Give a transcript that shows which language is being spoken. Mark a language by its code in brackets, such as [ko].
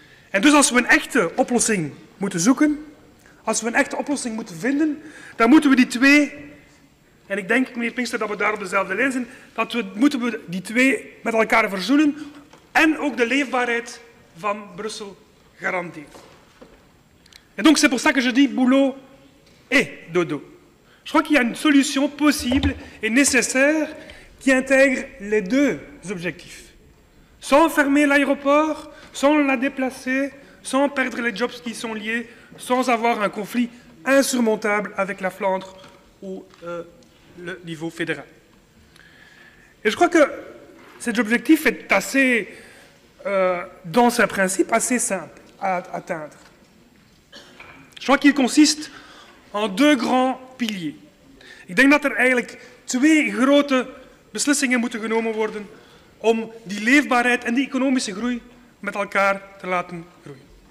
[nl] En dus als we een echte oplossing moeten zoeken, als we een echte oplossing moeten vinden, dan moeten we die twee, en ik denk, meneer Pinkster, dat we daar op dezelfde lijn zijn, moeten we die twee met elkaar verzoenen en ook de leefbaarheid van Brussel garanderen. [fr] Et donc c'est pour ça que je dis boulot et dodo. Je crois qu'il y a une solution possible et nécessaire qui intègre les deux objectifs. Sans fermer l'aéroport, sans la déplacer, sans perdre les jobs qui sont liés, sans avoir un conflit insurmontable avec la Flandre ou le niveau fédéral. Et je crois que cet objectif est assez, dans ses principes, assez simple à atteindre. Je crois qu'il consiste en 2 grands piliers. [nl] Ik denk dat er eigenlijk 2 grote beslissingen moeten genomen worden om die leefbaarheid en die economische groei met elkaar te laten groeien.